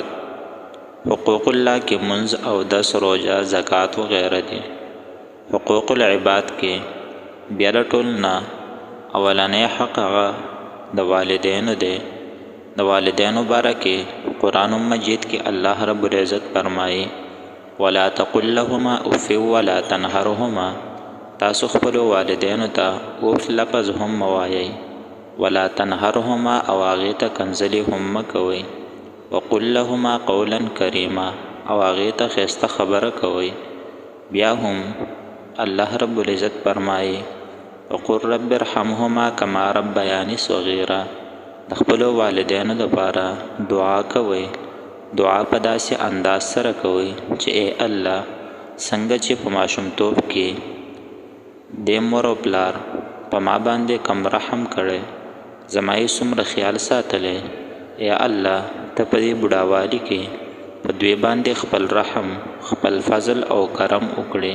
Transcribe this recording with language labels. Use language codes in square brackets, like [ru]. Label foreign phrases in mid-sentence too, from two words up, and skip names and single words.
[ps] حقوق الله کې منځ او دس روجه زکات وغیره دي. حقوق العباد کې بیا د ټول نه اولنی حق هغه د والدینو دی. د والدینو باره کې قرآن مجید کې الله رب العزت فرمایي [ar] ولا تقل لهما اف ولا تنهرهما. [ps] تاسو خپل والدینو ته اوف لفظ هم موایي، [ar] ولا تنهرهما [ps] او هغې ته کنځلې هم مه کوئ. [ar] وقل لهما قولا کریما [ps] او هغې ته ښایسته خبره کوئ. بیا هم الله رب العزت فرمایي [ar] وقل رب ارحمهما کما ربیانی صغیرا. [ps] د خپلو والدینو دپاره دعا کوئ. دعا په داسې انداز سره کوئ چې ای الله، څنګه چې په ماشومتوب کې د مور او پلار په ما باندې کم رحم کړی، زما یې څومره خیال ساتلی، ای الله ته په دې بوډاوالي کې په دوی باندې خپل رحم، خپل فضل او کرم وکړي.